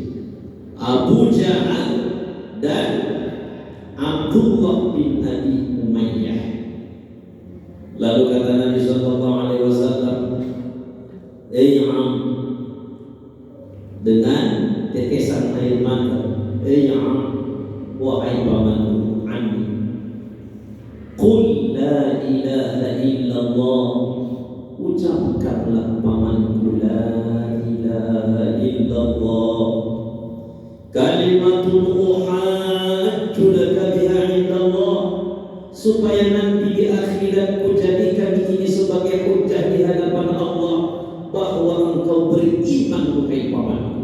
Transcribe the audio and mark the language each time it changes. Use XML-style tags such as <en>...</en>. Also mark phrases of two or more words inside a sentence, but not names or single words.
<id>Abu Jahal dan Abdullah bin Abi Umayyah. Lalu kata Nabi</id> <ar>صلى الله عليه وسلم,</ar> <id>"Am," dengan tetesan air mata, "Am, wahai pamanku,</id> <ar>عمي، قل لا إله إلا الله."</ar> <id>Ucapkanlah pamanku,</id> <ar>لا إله إلا الله كلمة أحاج لك بها عند الله,</ar> <id>supaya nanti di akhirat ku jadikan ini sebagai hujjah di hadapan Allah bahwa engkau beriman wahai pamanku.</id>